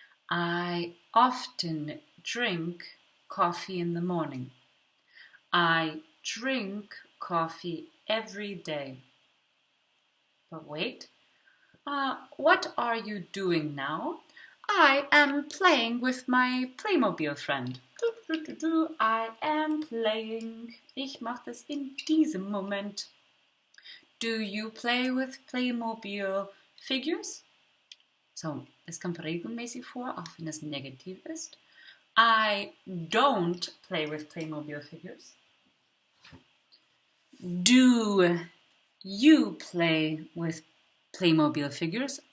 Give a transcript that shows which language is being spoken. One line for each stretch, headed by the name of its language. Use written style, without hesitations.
English: I often drink coffee in the morning. I drink coffee every day. But wait, what are you doing now? I am playing with my Playmobil friend. I am playing.
German: Ich mache das in diesem Moment.
English: Do you play with Playmobil figures?
German: So, es kommt regelmäßig vor, auch wenn es negativ ist.
English: I don't play with Playmobil figures. Do you play with Playmobil figures?